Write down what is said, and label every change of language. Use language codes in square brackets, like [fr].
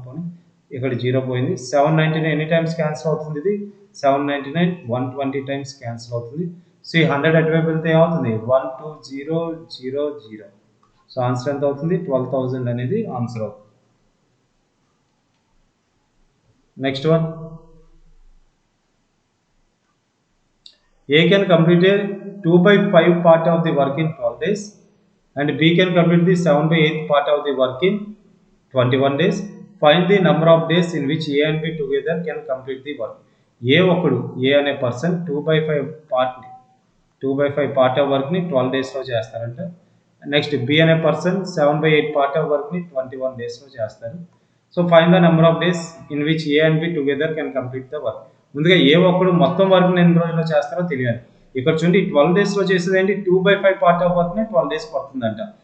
[te] పోనీ ఇక్కడ 0 పోయింది. 799 ఎన్ని టైమ్స్ క్యాన్సిల్ అవుతుంది, ఇది 799 120 టైమ్స్ క్యాన్సిల్ అవుతుంది. సో ఈ 100 అటువైపు వెళ్తే ఏమవుతుంది, 12000. సో ఆన్సర్ ఎంత అవుతుంది, 12,000 అనేది ఆన్సర్ అవుతుంది. [en] Next one, A can complete a 2/5 part of the work in 12 days and B can complete the 7/8 part of the work in 21 days. Find the number of days in which A and B together can complete the work. [te] A అనే person 2/5 part of వర్క్ని 12 daysలో చేస్తారంట. Next B అనే person 7/8 part of వర్క్ని 21 daysలో చేస్తారు. [en] So find the number of days in which A and B together can complete the work. [te] ముందుగా ఏ ఒక్కడు మొత్తం వర్క్ని ఎన్ని రోజుల్లో చేస్తారో తెలియాలి. ఇక్కడ చూడండి 12 daysలో చేసేది ఏంటి, 2/5 పార్ట్ ఆఫ్ వర్క్ని 12 days పడుతుందంట.